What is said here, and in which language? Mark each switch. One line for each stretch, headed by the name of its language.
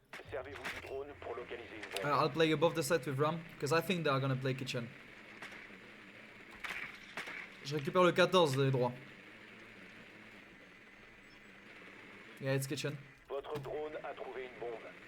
French: Servez-vous du drone pour localiser une bombe.
English: I'll play above the site with Ram, because I think they are gonna play kitchen.
French: Je récupère le 14 des droits.
English: Yeah, it's kitchen.
French: Votre drone a trouvé une bombe.